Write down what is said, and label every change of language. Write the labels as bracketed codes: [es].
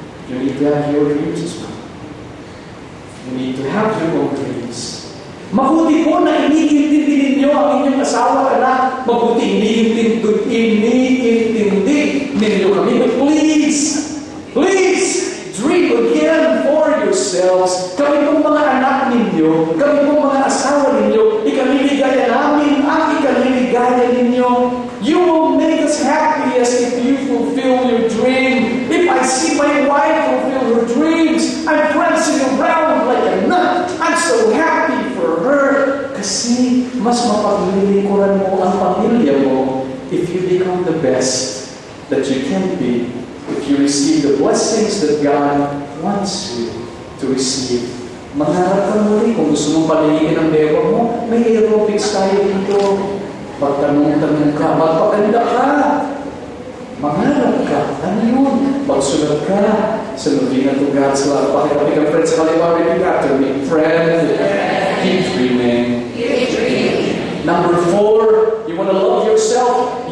[en] You need to have your dreams as well. You need to have your own dreams. [tl] Mabuti po na iniintindi ninyo ang inyong asawa na mabuti iniintindi ninyo kami. [en] But please, dream again for yourselves. [tl] Kami pong mga anak ninyo, kami pong mga asawa ninyo, ikaliligaya namin ang ikaliligaya ninyo. [en] You will make us happiest if you fulfill your dream. If I see my wife fulfill her dreams, I'm prancing around like a nut. I'm so happy for her. [tl] Kasi mas mapaglilingkuran mo ang pamilya mo [en] if you become the best that you can be. If you receive the blessings that God wants you to receive. [tl] Mangarap ka muli. Kung gusto mong paligin ang beba mo, may aerobics tayo dito. Pagtanong-tanong ka, magpaganda ka. Mangarap ka. Ano yun? Pagsunod ka sa Novena to God's love. Pakikapig ang friends sa kaliwa, repeat after me. [en] Friend, keep dreaming. Number 4, you want to love yourself?